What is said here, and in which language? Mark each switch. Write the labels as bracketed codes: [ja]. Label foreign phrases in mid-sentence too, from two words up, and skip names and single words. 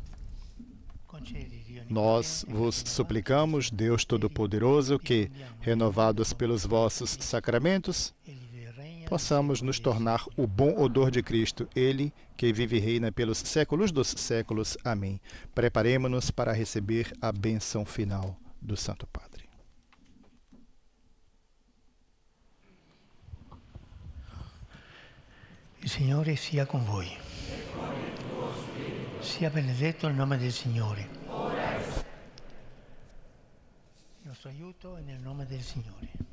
[pt] Nós vos suplicamos, Deus Todo-Poderoso, que, renovados pelos vossos sacramentos, possamos nos tornar o bom odor de Cristo, Ele que vive e reina pelos séculos dos séculos. Amém. Preparemo-nos para receber a bênção final do Santo Padre. [it] Il Signore sia con voi. Sia benedetto il nome del Signore. Il nostro aiuto è nel nome del Signore.